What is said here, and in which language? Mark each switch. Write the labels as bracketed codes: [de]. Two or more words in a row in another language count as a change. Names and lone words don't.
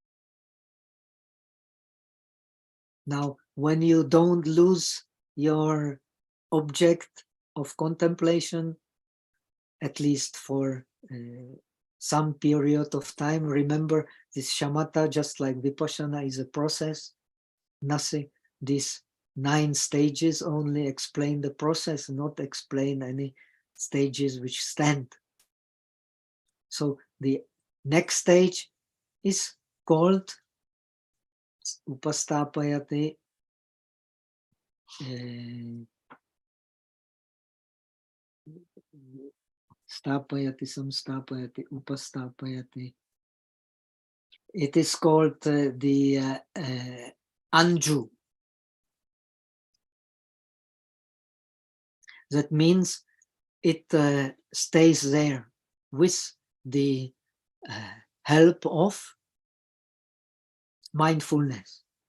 [en] Now, when you don't lose your object of contemplation, at least for some period of time, remember this shamatha, just like vipassana, is a process. Nothing, these 9 stages only explain the process, not explain any stages which stand. So the next stage is called [sa] upastapayati stapayati, samstapayati, upastapayati. [en] It is called the anju. That means it stays there with the help of mindfulness.